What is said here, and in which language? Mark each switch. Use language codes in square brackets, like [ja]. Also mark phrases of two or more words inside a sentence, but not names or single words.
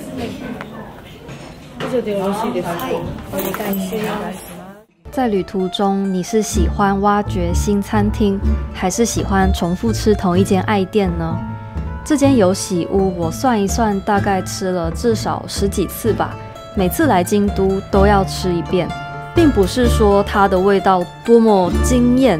[ja] 以上でよろしいですか？お願いします。 [zh] 在旅途中，你是喜欢挖掘新餐厅，还是喜欢重复吃同一间爱店呢？这间有喜屋，我算一算，大概吃了至少10几次吧。每次来京都都要吃一遍，并不是说它的味道多么惊艳。